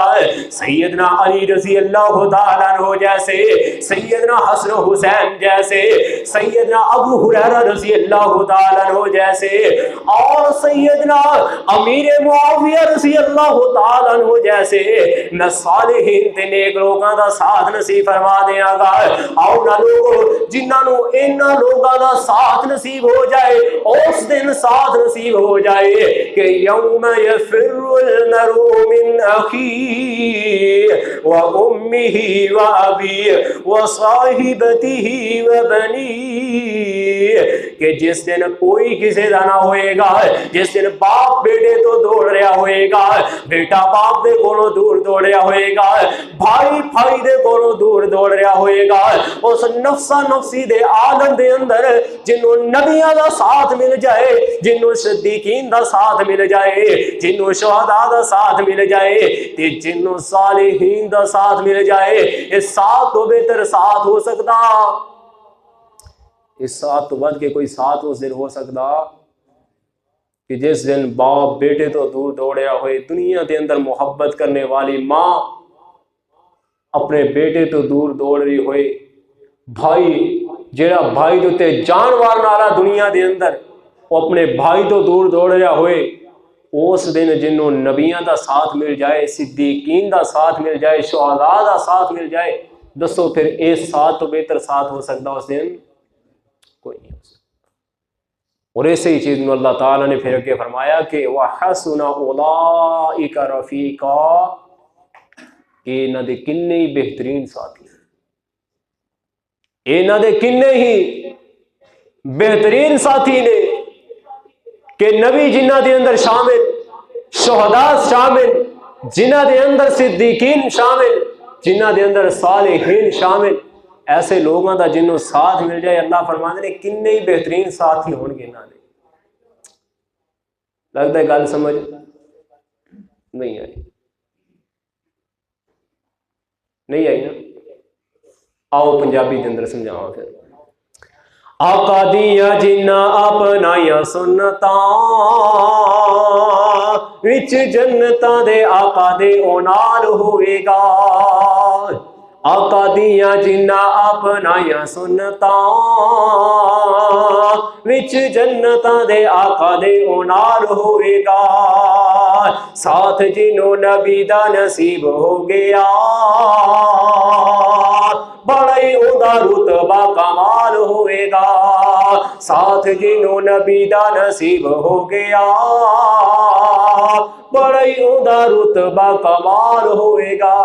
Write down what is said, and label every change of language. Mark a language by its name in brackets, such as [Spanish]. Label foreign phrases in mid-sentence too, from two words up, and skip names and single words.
[Punjabi] سیدنا علی [Arabic] رضی اللہ تعالیٰ عنہ [Punjabi] جیسے، سیدنا حسن و حسین جیسے، سیدنا ابو ہریرہ [Arabic] رضی اللہ تعالیٰ عنہ [Punjabi] جیسے، اور سیدنا امیر معاویہ [Arabic] رضی اللہ تعالیٰ عنہ [Punjabi] جیسے میں صالحین تے نیک لوگوں دا ساتھ نصیب فرما دیاں گا۔ آؤ نہ لوگوں جنہاں نو انہاں لوگوں دا ساتھ نصیب ہو جائے، اس دن ساتھ نصیب ہو جائے کہ [Arabic] یوم یفر المرء من اخیہ وأمه وأبيه وصاحبته [Punjabi] وبنيه کہ جس دن کوئی کسی دا نہ ہوئے گا، جس دن باپ بیٹے تو دوڑ رہا ہوئے گا، بیٹا باپ دے کولوں دور دوڑ رہا ہوئے گا، بھائی بھائی دے کولوں دور دوڑ رہا ہوئے گا، اس نفسا نفسی دے عالم دے اندر جنوں نبیاں دا ساتھ مل جائے، جنوں صدیقین دا ساتھ مل جائے، جنوں شہداء دا ساتھ مل جائے، تے جنوں صالحین دا ساتھ مل جائے، اس ساتھ تو بہتر ساتھ ہو سکتا، اس ساتھ تو بد کے کوئی ساتھ اس دن ہو سکتا کہ جس دن باپ بیٹے تو دور دوڑیا ہوئے، دنیا دے اندر محبت کرنے والی ماں اپنے بیٹے تو دور دوڑ رہی ہوئے، بھائی جیڑا بھائی جو تے جانوار نالا دنیا دے اندر وہ اپنے بھائی تو دور دوڑ رہا ہوئے، اس دن جنوں نبیاں دا ساتھ مل جائے، صدیقین دا ساتھ مل جائے، شہداء دا ساتھ مل جائے، دسو پھر اس ساتھ تو بہتر ساتھ ہو سکتا اس دن کوئی نہیں ہو سکتا۔ [Urdu] اور ایسے ہی چیز میں اللہ تعالیٰ نے پھر کے فرمایا کہ [Arabic] وَحَسُنَ أُولَئِكَ رَفِيقًا، [Punjabi] کہ انہاں دے کنے ہی بہترین ساتھی، انہاں دے کنے ہی بہترین ساتھی نے کہ نبی جنہ دے اندر شامل، شہداء شامل، جنہ دے اندر صدیقین شامل، جنہ دے اندر صالحین شامل، ایسے لوگوں دا جنہوں ساتھ مل جائے، اللہ فرماتے ہیں کنے ہی بہترین ساتھی ہون گے انہاں دے۔ [Urdu] لگتا ہے گل سمجھ نہیں آئی؟ نہیں آئی نا؟ [Punjabi] آؤ پنجابی دے اندر سمجھاؤ پھر۔ آقا دیاں جنہ اپنائیاں سنتاں وچ جنتاں دے آقا دے او نال ہوئے گا، آقا دیاں جنہ اپنائیاں سنتاں وچ جنتاں دے آقا دے او نال ہوئے گا، ساتھ جنوں نبی دا نصیب ہو گیا بڑا ہی اوندا رتبہ کمال ہوئے گا، ساتھ جنوں نبی دا نصیب ہو گیا بڑا ہی اوندا رتبہ کمال ہوئے گا۔